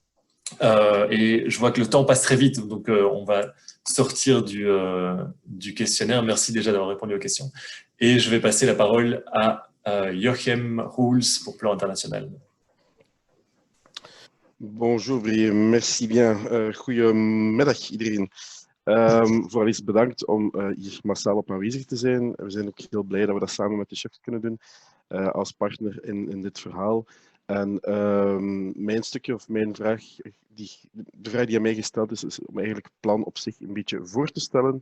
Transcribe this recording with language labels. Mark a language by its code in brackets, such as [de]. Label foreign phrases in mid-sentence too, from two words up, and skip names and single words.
[fr] Et je vois que le temps passe très vite, donc on va sortir du questionnaire. Merci déjà d'avoir répondu aux questions. Et je vais passer la parole à Joachim Roels pour Plan International. Bonjour Brie, merci bien. [nl] Goedemiddag iedereen. Vooral eens bedankt om hier massaal op aanwezig te zijn. We zijn ook heel blij dat we dat samen met de chefs kunnen doen als partner in dit verhaal. En mijn stukje of mijn vraag, de vraag die aan mij gesteld is om eigenlijk het plan op zich een beetje voor te stellen.